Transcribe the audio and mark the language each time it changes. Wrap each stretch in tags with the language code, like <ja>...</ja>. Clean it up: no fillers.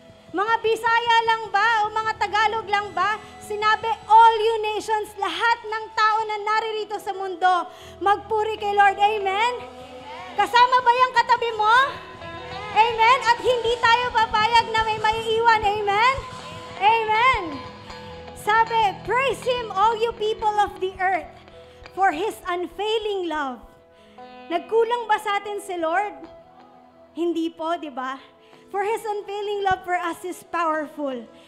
<tl>Mga Bisaya lang ba? O mga Tagalog lang ba? Sinabi,</tl> <en>all you nations,</en> <tl>lahat ng tao na naririto sa mundo, magpuri kay Lord. Amen? Kasama ba yung katabi mo? Amen? At hindi tayo papayag na may maiiwan. Amen? Amen. Sabi,</tl> <en>praise Him, all you people of the earth, for His unfailing love.</en> <tl>Nagkulang ba sa atin si Lord? Hindi po, di ba?</tl> <en>For His unfailing love for us is powerful.</en>